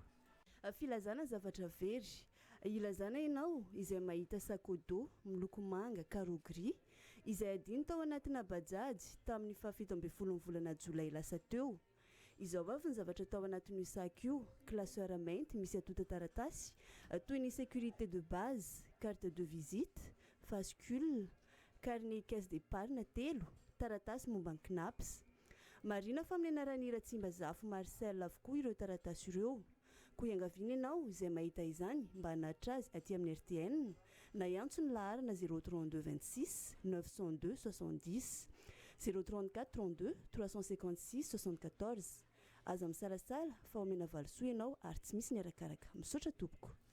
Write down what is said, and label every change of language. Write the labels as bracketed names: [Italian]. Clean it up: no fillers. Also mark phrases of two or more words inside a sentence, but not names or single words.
[Malagasy] Filazana zavatra very ilazana ianao izay mahita sakodo miloko manga [French] carreau gris [Malagasy] izay adiny tao anatina bajaj tamin'ny fafito amby folon'ny volana jolay lasa teo. Izao avy ny zavatra tao anatin'io sac io: classeur mainty misy atota taratasy toy ny [French] sécurité de base, carte de visite, [Malagasy] fascicule, [French] carnet caisse d'épargne [Malagasy] telo, taratasy momba ny knaps. Marina fa amin'ny anarany Ratsimba-Zafy Marcel avokoa ireo taratasy ireo. Koa iangaviana ianao izay mahita izany mba hanatra azy aty amin'ny RTN na iantso ny laharana 032 26 902 70 034 32 356 74 aza misalasala fa omena valosoa ianao ary tsy misy ny arakaraka misaotra tompoko.